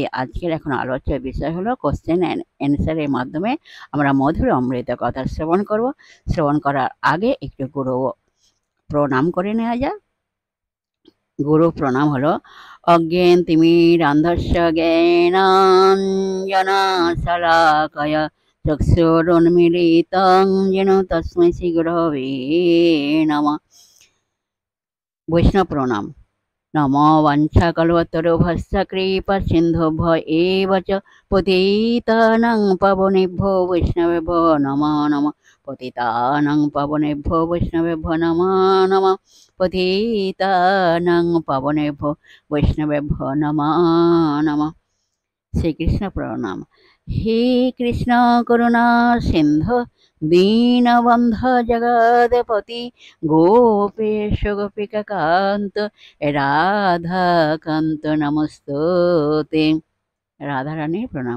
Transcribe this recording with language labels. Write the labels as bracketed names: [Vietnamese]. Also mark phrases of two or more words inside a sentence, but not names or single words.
[Bangla] আজকের এখন আলোচ্য বিষয় হলো [English] question and answer's [Bangla] মাধ্যমে আমরা মধুর অমৃত কথা শ্রবণ করব। শ্রবণ করার আগে একটু গুরু প্রণাম করে নেওয়া যায়। গুরু প্রণাম হলো [Sanskrit] অজ্ঞান তিমিরান্ধস্য জ্ঞানাঞ্জনা শলাকয়া চক্ষুরুন্মীলিतं येन তস্मै শ্রী গুরবে নমঃ। [Bangla] বৈষ্ণব প্রণাম। [Sanskrit] নমো বাঞ্ছাকল্পতরুভ্যশ্চ কৃপাসিন্ধুভ্য এব চ পতিতানাং পাবনেভ্যো বৈষ্ণবেভ্যো নমো নমঃ। পতিতানাং পাবনেভ্যো বৈষ্ণবেভ্যো নমো নমঃ। পতিতানাং পাবনেভ্যো বৈষ্ণবেভ্যো নমো নমঃ। [Bangla] শ্রীকৃষ্ণ প্রণাম। [Sanskrit] হে কৃষ্ণ করুণা সিন্ধু দীনবন্ধু জগৎপতি গোপেশ গোপিকা কান্ত রাধাকান্ত নমস্তুতে। [Bangla] রাধারানী প্রণাম।